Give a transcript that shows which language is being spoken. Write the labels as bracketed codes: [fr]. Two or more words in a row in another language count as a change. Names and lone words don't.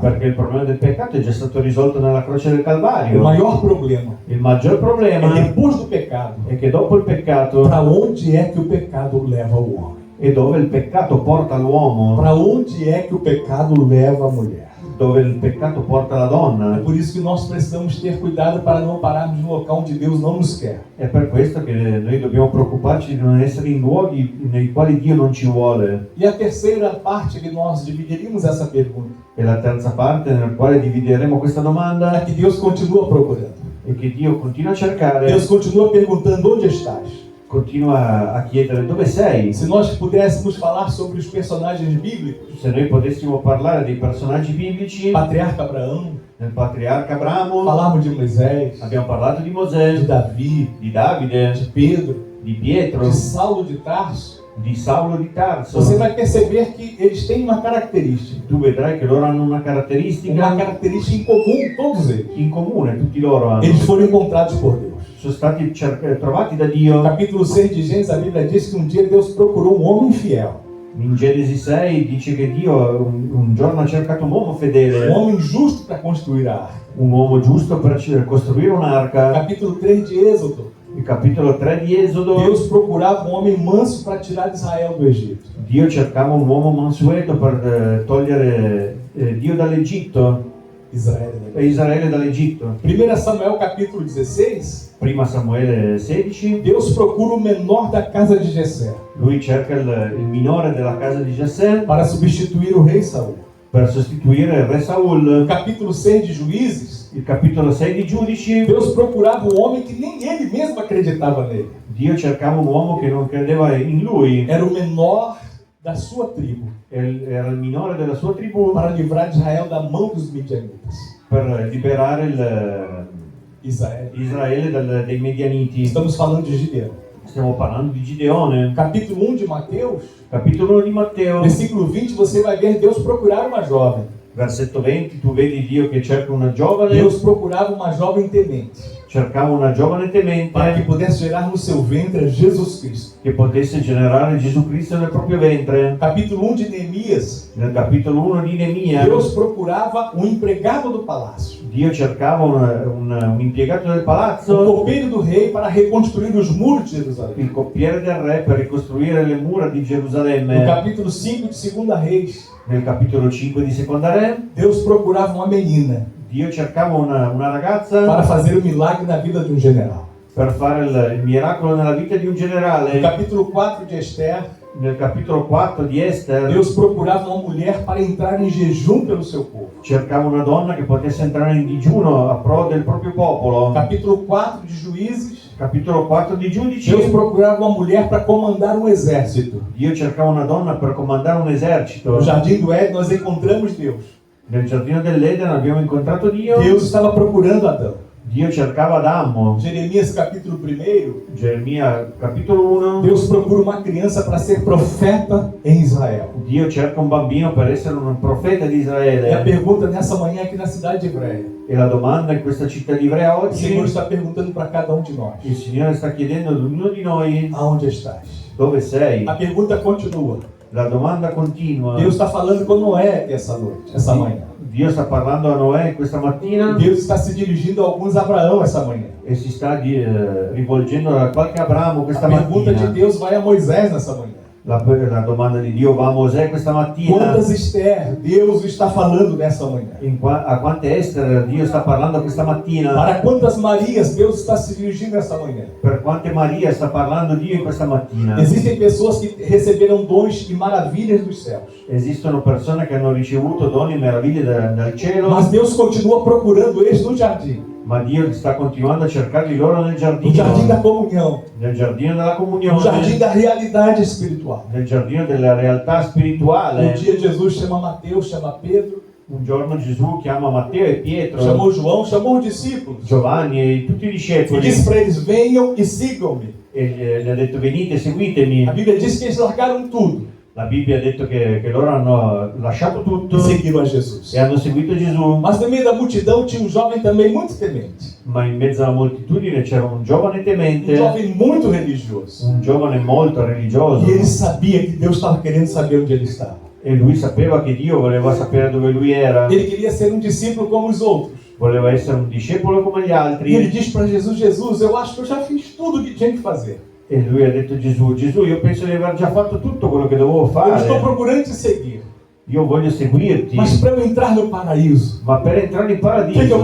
[it] perché il problema del peccato è già stato risolto nella croce del [pt] O [it] Calvario. [pt] maior problema [it] Il maggior [pt] é [it] problema [pt] depois do pecado. [it] è che dopo il peccato [pt] Para onde é que o pecado leva o homem? [it] e dove il peccato porta l'uomo, [pt] Para onde é que o pecado leva a mulher? [it] dove il peccato porta la [pt] É [it] donna. [pt] por isso que nós precisamos ter cuidado para não pararmos no local onde Deus não nos quer. [it] È per questo che noi dobbiamo preoccuparci di non essere in luoghi nei quali Dio non ci vuole. [pt] E a terceira parte que nós dividiríamos essa pergunta [it] E la terza parte nel quale divideremo questa [pt] é [it] domanda [pt] que Deus continua procurando. [it] è che Dio continua a cercare, [pt] Deus continua perguntando onde estás. [it] continua a chiedere dove sei. [pt] Se nós pudéssemos falar sobre os personagens bíblicos, [it] Se noi potessimo parlare dei personaggi biblici, [pt] patriarca Abraão, [it] del patriarca Abramo, [pt] falarmos de Moisés, [it] abbiamo parlato di [pt] de [it] Mosè, [pt] Davi, [it] di Davide, [pt] de Pedro, [it] di Pietro, [pt] de Saulo de Tarso, [it] di Saulo di Tarso. [pt] você vai perceber que eles têm uma característica. [it] Tu vedrai che loro hanno una [pt] Uma [it] caratteristica [pt] característica em comum, todos eles. [it] in comune, tutti loro hanno. [pt] Eles foram encontrados por Deus. [it] Sono stati trovati da [pt] No [it] Dio. [pt] capítulo 6 de Gênesis, a Bíblia diz que um dia Deus procurou um homem fiel, [it] In Genesi 6 dice che Dio un giorno ha cercato un uomo fedele, [pt] um homem justo para construir a arca. [it] un uomo giusto per costruire [pt] No [it] un'arca. [pt] capítulo 3 de Êxodo, [it] Il capitolo 3 di Esodo, [pt] Deus procurava um homem manso para tirar Israel do Egito. [it] Dio cercava un uomo mansueto per togliere Dio dall'Egitto [pt] Israel. [it] e Israele dall'Egitto. [pt] 1 Samuel capítulo 16, [it] Prima Samuele 16, [pt] Deus procura o menor da casa de Jessé [it] lui cerca il minore della casa di Giessè [pt] para substituir o rei Saul. [it] per sostituire il re [pt] No [it] Saul. [pt] capítulo 6 de Juízes, [it] Il capitolo 6 di Giudici, [pt] Deus procurava um homem que nem ele mesmo acreditava nele. [it] Dio cercava un uomo che non credeva in lui, [pt] Era o menor da sua tribo [it] era il minore della sua tribù, [pt] para livrar Israel da mão dos midianitas. [it] per liberare [pt] Israel. [it] Israele dei Medianiti. [pt] Estamos falando de Gideão. [it] Stiamo parlando di Gideone. [pt] Capítulo 1 de Mateus, [it] Capitolo 1 di Matteo, [pt] versículo 20, você vai ver Deus procurar uma jovem. [it] versetto 20, tu vedi Dio che cerca una giovane, [pt] Deus procurava uma jovem temente [it] cercava una giovane [pt] para que [it] temente [pt] pudesse gerar no seu ventre Jesus Cristo. [it] che potesse generare Gesù Cristo nel proprio ventre. [pt] Capítulo 1 de Neemias, [it] Nel capitolo 1 di Neemia, [pt] Deus procurava um empregado do palácio, [it] Dio cercava un impiegato del [pt] o [it] palazzo, [pt] copeiro do rei para reconstruir os muros de Jerusalém. [it] il coppiere del re per ricostruire le mura di [pt] No [it] Gerusalemme. [pt] capítulo 5 de 2 Reis, [it] Nel capitolo 5 di Seconda Re, [pt] Deus procurava uma menina [it] Dio cercava una ragazza [pt] para fazer o milagre na vida de um general. [it] per fare il miracolo nella vita di un [pt] No [it] generale. [pt] capítulo 4 de Esther, [it] Nel capitolo 4 di Esther, [pt] Deus procurava uma mulher para entrar em jejum pelo seu povo. [it] cercava una donna che potesse entrare in digiuno a pro del proprio popolo. [pt] Capítulo 4 de Juízes, [it] Capitolo 4 di Giudici, [pt] Deus procurava uma mulher para comandar um exército. [it] Dio cercava una donna per comandare un esercito. [pt] No jardim do Éden nós encontramos Deus. [it] Nel giardino dell'Eden abbiamo incontrato Dio. [pt] Deus estava procurando Adão. [it] Dio cercava Adamo. [pt] Jeremias capítulo 1, [it] Geremia capitolo 1. [pt] Deus procura uma criança para ser profeta em Israel. [it] Dio cerca un bambino per essere un profeta di [pt] E a [it] Israele. [pt] pergunta nessa manhã aqui na cidade de Ivrea, [it] E la domanda in questa città di Ivrea [pt] o Senhor [it] oggi, [pt] está perguntando para cada um de nós: [it] il Signore sta chiedendo ad ognuno di noi [pt] aonde estás? [it] dove sei. [pt] A pergunta continua. [it] La domanda continua. [pt] Deus está falando com Noé essa noite, essa manhã. [it] Dio sta parlando a Noè questa mattina [pt] Deus está se dirigindo a alguns a Abraão essa manhã. [it] e si sta rivolgendo a qualche Abramo [pt] A [it] questa [pt] pergunta de [it] mattina. [pt] Deus vai a Moisés nessa manhã. [it] La domanda di Dio va a Mosè questa mattina. [pt] Quantas Esther Deus está falando nessa manhã? [it] A quante Ester Dio sta parlando questa mattina? [pt] Para quantas Marias Deus está se dirigindo nessa manhã? [it] Per quante Maria sta parlando Dio in questa mattina? [pt] Existem pessoas que receberam dons e maravilhas dos céus. [it] Esistono persone che hanno ricevuto doni e meraviglie dal cielo, [pt] Mas Deus continua procurando eles no jardim. [it] ma Dio sta continuando a cercarli loro nel [pt] No jardim da [it] giardino, [pt] comunhão. [it] nel giardino della [pt] No jardim [it] comunione, [pt] da realidade espiritual. [it] nel giardino della realtà [pt] Um [it] spirituale. [pt] dia Jesus chama Mateus, chama Pedro, [it] Un giorno Gesù chiama Matteo e Pietro, [pt] chamou João, chamou os discípulos. [it] Giovanni e tutti i [pt] E [it] discepoli [pt] disse para eles: venham e sigam-me. [it] e gli ha detto venite, [pt] A [it] seguitemi. [pt] Bíblia diz que eles largaram tudo [it] La Bibbia ha detto che loro hanno lasciato tutto [pt] e seguiram a Jesus. [it] e hanno seguito Gesù, [pt] Mas no meio da multidão tinha um jovem também muito temente. [it] ma in mezzo alla moltitudine c'era un giovane [pt] Um [it] temente, [pt] jovem muito religioso. [it] un giovane molto religioso, [pt] E ele sabia que Deus estava querendo saber onde ele estava. [it] e lui sapeva che Dio voleva sapere dove lui era, [pt] Ele queria ser um discípulo como os outros. [it] voleva essere un discepolo come gli [pt] E ele [it] altri, [pt] diz para Jesus: Jesus, eu acho que eu já fiz tudo o que tinha que fazer. [it] e lui ha detto a Gesù, Gesù, io penso di aver già fatto tutto quello che dovevo [pt] Eu estou [it] fare, [pt] procurando te seguir. [it] io voglio seguirti, [pt] Mas para eu entrar no paraíso, [it] ma per entrare in [pt] o que eu [it] paradiso